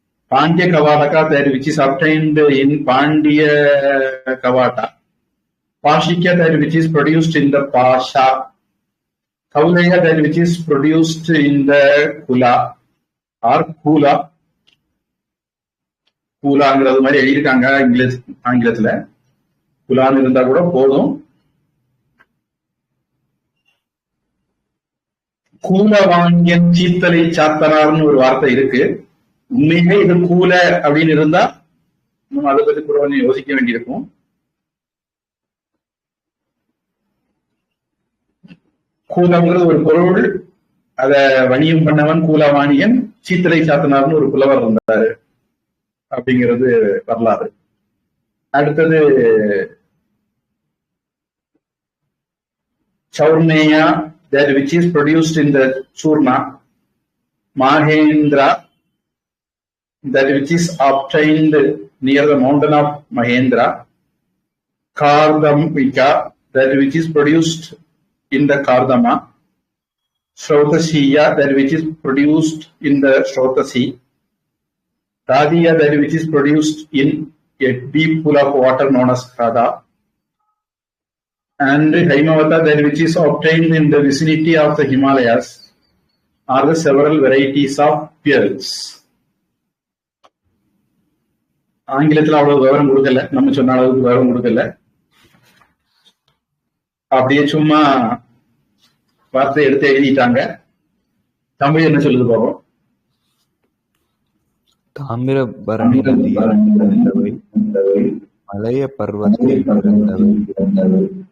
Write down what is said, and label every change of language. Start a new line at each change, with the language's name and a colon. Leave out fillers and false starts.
English: Pandya Kavataka, that which is obtained in Pandya Kavata. Pashikya, that which is produced in the Pasha. Kauleya, that which is produced in the Kula or Kula.
Tamil: கூலாங்கிறது மாதிரி எழுதியிருக்காங்க ஆங்கிலத்துல. குலான்னு இருந்தா கூட போதும். கூலவாங்கியன் சீத்தலை சாத்தனார்னு ஒரு வார்த்தை இருக்கு. உண்மையிலே இது கூல அப்படின்னு இருந்தா நம்ம அதை பத்தி கூட கொஞ்சம் யோசிக்க வேண்டியிருக்கும். கூலம்ங்கிறது ஒரு பொருள், அத வணிகம் பண்ணவன் கூலவாணியன். சீத்தலை சாத்தனார்னு ஒரு புலவர் இருந்தாரு அப்படிங்கிறது வரலாறு. அடுத்தது
English: Chaurneya, that which is produced in the Churna. Mahendra, that which is obtained near the mountain of Mahendra. Kardamika, that which is produced in the Kardama. Shrotasiya, that which is produced in the Shrotasi. Radiya, that which is produced in a deep pool of water known as Rada. And Haimavata, that which is obtained in the vicinity of the Himalayas, are the several varieties of pearls.
Tamil: ஆங்கிலத்தில் அவ்வளவு விவரம் கொடுக்கல, நம்ம சொன்ன அளவுக்கு விவரம் கொடுக்கல. அப்படியே சும்மா வார்த்தை எடுத்து எழுதிட்டாங்க. தமிழ் என்ன சொல்லுது பாப்போம். தாமிரபரணி நதியில் மலைய பர்வத்தில் பிறந்தவை.